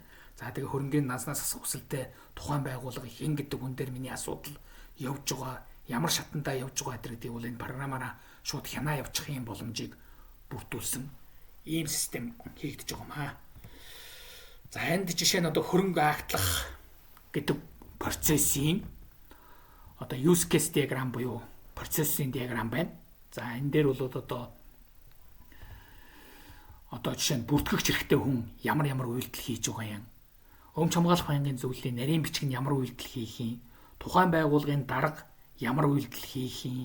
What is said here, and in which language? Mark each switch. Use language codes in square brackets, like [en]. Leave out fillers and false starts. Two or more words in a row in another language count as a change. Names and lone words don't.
[mn] За тэгээ хөрөнгөний наснаас хүсэлтэй тухайн байгууллага хэн гэдэг хүн дээр миний асуудал явж байгаа, ямар шатандаа явж байгаа гэдгийг бол энэ програмаараа шууд хянаа явуучих юм боломжийг бүрдүүлсэн ийм систем хийгдэж байгаа юм аа. За энд жишээ нь одоо хөрөнгө агтлах гэдэг процессын одоо [en] use case diagram [mn] буюу процессын диаграм байна. За энэ дээр бол одоо жишээ нь бүртгэгч хэрэгтэй хүн ямар үйлдэл хийж байгаа юм. Өмч хамгаалах байнгын зөвлөлийн нарийн бичиг нь ямар үйлдэл хийх юм. Тухайн байгууллагын дарга ямар үйлдэл хийх юм.